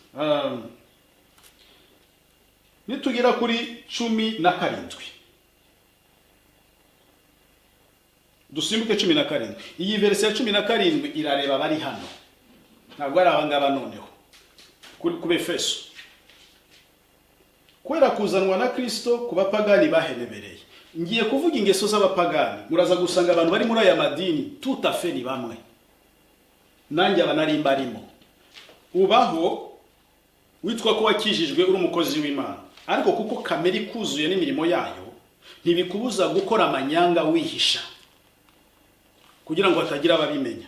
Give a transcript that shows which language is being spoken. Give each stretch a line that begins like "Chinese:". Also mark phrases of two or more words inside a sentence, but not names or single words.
Kinyarwanda: Nitugera kuri 17, dusimbuke 17. Iyi verse ya 17 irareba bari hano, ntabwo ari abangaba noneho ku Befeso. Kwera kuzanwa na Kristo ku bapagani bahenebereye. Ngiye kuvuga ingeso z'abapagani, muraza gusanga abantu bari muri aya madini
French: tout à fait
Kinyarwanda: ni bamwe, nanjye abanari mbarimo. Ubaho witwa ko wakijijwe uri umukozi w'Imana, ariko kuko kamere kuzuye n'imirimo yayo ntibikubuza gukora amanyanga wihisha kugira ngo hatagira ababimenya.